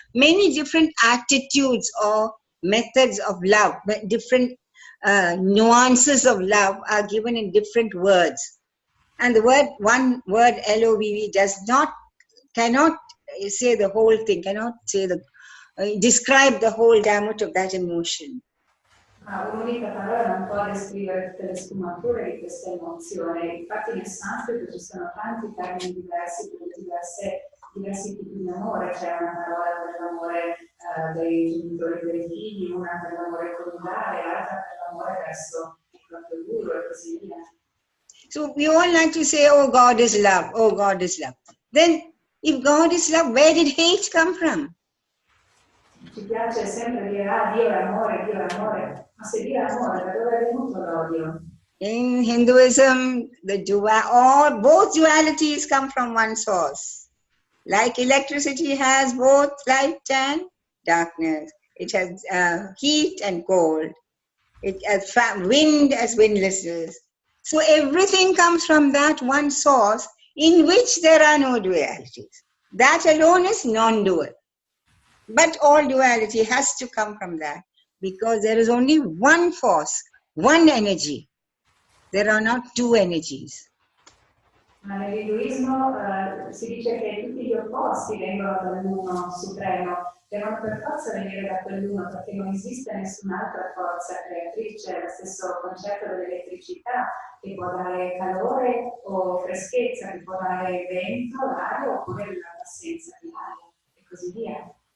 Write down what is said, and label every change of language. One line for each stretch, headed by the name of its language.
English: Many different attitudes or methods of love, different nuances of love are given in different words. And the one word LOVE cannot say the whole thing, cannot say describe the whole gamut of that emotion.
Italian: Un'unica parola non può descrivere tutte le sfumature di questa emozione. Infatti nel sanscrito ci sono tanti termini diversi per diversi tipi di amore. C'è una parola per l'amore dei genitori e dei figli, una per l'amore coniugale, l'altra per l'amore verso il proprio guru e così via.
English: So we all like to say, oh, God is love, oh, God is love. Then if God is love, where did hate come from?
Italian: Ci piace sempre dire, Dio è amore, ma se Dio è amore, da dove è venuto l'odio?
English: In Hinduism, both dualities come from one source. Like electricity has both light and darkness. It has heat and cold. It has wind as windlessness. So everything comes from that one source in which there are no dualities. That alone is non-dual. But all duality has to come from that because there is only one force, one energy. There are not two energies.
Italian: Ma nell'induismo si dice che tutti gli opposti vengono dall'uno supremo, devono per forza venire da quell'uno perché non esiste nessun'altra forza creatrice, è lo stesso concetto dell'elettricità che può dare calore o freschezza, che può dare vento, l'aria oppure l'assenza di aria e così via.